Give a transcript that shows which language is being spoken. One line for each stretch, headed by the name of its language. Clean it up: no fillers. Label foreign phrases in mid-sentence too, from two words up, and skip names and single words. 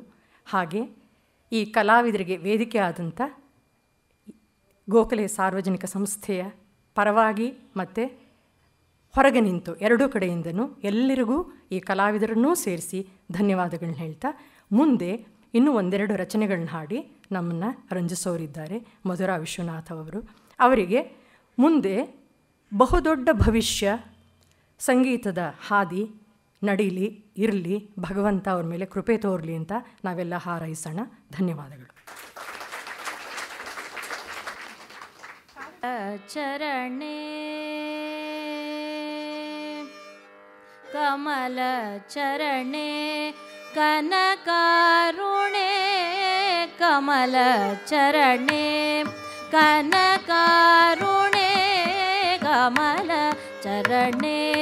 Kannada: ಹಾಗೆ ಈ ಕಲಾವಿದರಿಗೆ ವೇದಿಕೆ ಆದಂಥ ಗೋಖಲೆ ಸಾರ್ವಜನಿಕ ಸಂಸ್ಥೆಯ ಪರವಾಗಿ ಮತ್ತು ಹೊರಗೆ ನಿಂತು ಎರಡೂ ಕಡೆಯಿಂದನೂ ಎಲ್ಲರಿಗೂ ಈ ಕಲಾವಿದರನ್ನೂ ಸೇರಿಸಿ ಧನ್ಯವಾದಗಳನ್ನ ಹೇಳ್ತಾ ಮುಂದೆ ಇನ್ನೂ ಒಂದೆರಡು ರಚನೆಗಳನ್ನ ಹಾಡಿ ನಮ್ಮನ್ನು ರಂಜಿಸೋರಿದ್ದಾರೆ ಮಧುರಾ ವಿಶ್ವನಾಥ್ ಅವರು. ಅವರಿಗೆ ಮುಂದೆ ಬಹುದೊಡ್ಡ ಭವಿಷ್ಯ, ಸಂಗೀತದ ಹಾದಿ ನಡೀಲಿ, ಇರಲಿ, ಭಗವಂತ ಅವ್ರ ಮೇಲೆ ಕೃಪೆ ತೋರಲಿ ಅಂತ ನಾವೆಲ್ಲ ಹಾರೈಸೋಣ. ಧನ್ಯವಾದಗಳು. ಚರಣೆ ಕಮಲ ಚರಣೆ ಕನಕಾರುಣೆ ಕಮಲ ಚರಣೆ ಕನಕಾರುಣೆ ಕಮಲ ಚರಣೆ